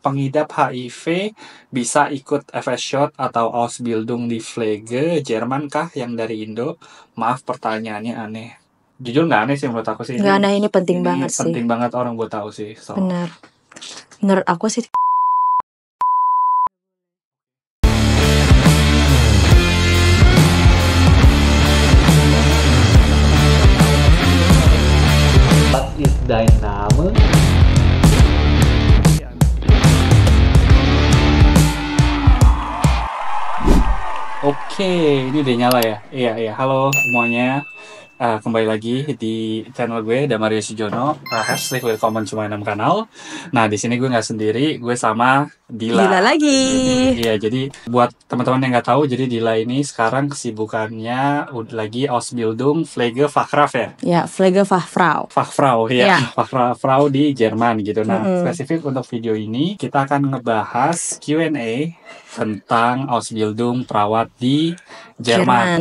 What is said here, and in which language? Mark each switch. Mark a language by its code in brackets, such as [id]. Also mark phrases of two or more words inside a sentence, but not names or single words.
[id] pengidap HIV bisa ikut FS Shot atau Ausbildung di Pflege Jerman kah yang dari Indo? Maaf pertanyaannya aneh. Jujur nggak aneh sih menurut aku sih. Nggak aneh, ini penting banget sih. Penting banget orang buat tahu sih. So. Benar. Menurut aku sih. [en] What is Dynamo? [id] Oke, ini udah nyala ya? Iya. Halo semuanya. Kembali lagi di channel gue, Damario Sujono. [de] Herzlich willkommen zu meinem Kanal. [id] Nah, di sini gue nggak sendiri, gue sama Dila. Dila lagi. Iya, jadi buat teman-teman yang nggak tahu, jadi Dila ini sekarang kesibukannya lagi [de] Ausbildung Pflegefachkraft [id] ya? Ya, Pflegefachfrau. Fachfrau, ya. Ya. Fachfrau di Jerman gitu. Nah, spesifik untuk video ini, kita akan ngebahas Q&A tentang Ausbildung perawat di Jerman.